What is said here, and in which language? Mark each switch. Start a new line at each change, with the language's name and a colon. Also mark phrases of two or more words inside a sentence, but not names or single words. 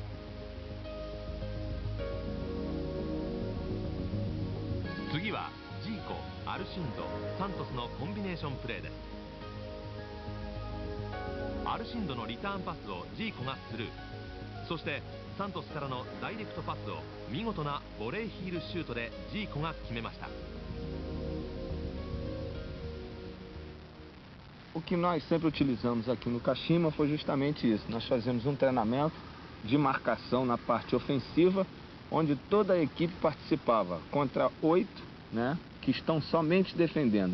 Japanese: 次はジーコ、アルシンド、サントスのコンビネーションプレーです。アルシンドのリターンパスをジーコがスルー、そしてサントスからのダイレクトパスを見事なボレーヒールシュートでジーコが決めました。
Portuguese: O que nós sempre utilizamos aqui no Kashima foi justamente isso. Nós fazemos um treinamento de marcação na parte ofensiva, onde toda a equipe participava contra 8, né, que estão somente defendendo.